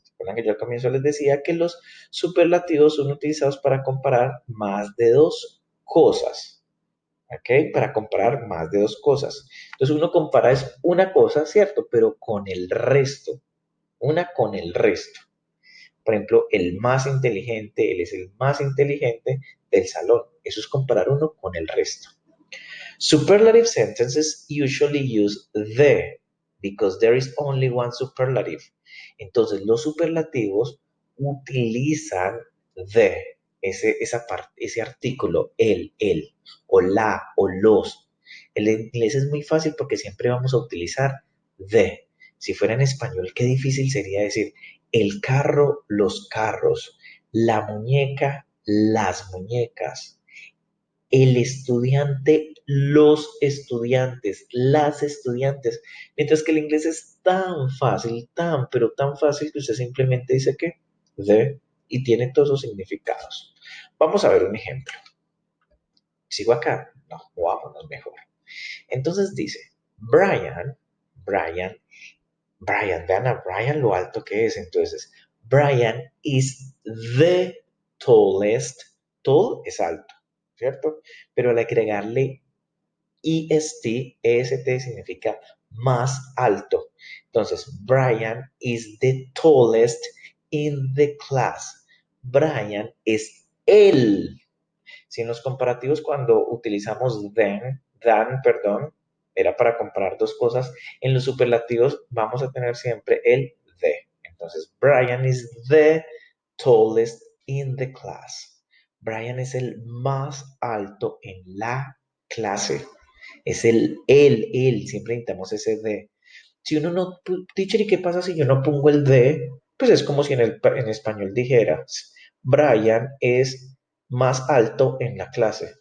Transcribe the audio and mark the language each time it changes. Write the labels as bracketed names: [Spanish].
[Spanish] Recuerdan que yo al comienzo les decía que los superlativos son utilizados para comparar más de dos cosas. ¿Ok? Para comparar más de dos cosas. Entonces uno compara es una cosa, ¿cierto? Pero con el resto. Una con el resto. Por ejemplo, el más inteligente, él es el más inteligente del salón. Eso es comparar uno con el resto. [English] Superlative sentences usually use the because there is only one superlative. [Spanish] Entonces, los superlativos utilizan the, ese artículo, el, o la, o los. El inglés es muy fácil porque siempre vamos a utilizar the. Si fuera en español, qué difícil sería decir el carro, los carros, la muñeca, las muñecas, el estudiante, los estudiantes, las estudiantes. Mientras que el inglés es tan fácil, pero tan fácil que usted simplemente dice que the y tiene todos los significados. Vamos a ver un ejemplo. ¿Sigo acá? No, vámonos mejor. Entonces dice, Brian, vean a Brian lo alto que es. Entonces, [English] Brian is the tallest. [Spanish] Tall es alto, ¿cierto? Pero al agregarle EST significa más alto. [English] Entonces, Brian is the tallest in the class. [Spanish] Brian es el. Si en los comparativos cuando utilizamos perdón, era para comparar dos cosas, en los superlativos vamos a tener siempre el the. [English] Entonces, Brian is the tallest in the class. [Spanish] Brian es el más alto en la clase. Es él. Siempre necesitamos ese de. Si uno no, teacher, ¿y qué pasa si yo no pongo el de? Pues es como si en español dijeras, Brian es más alto en la clase.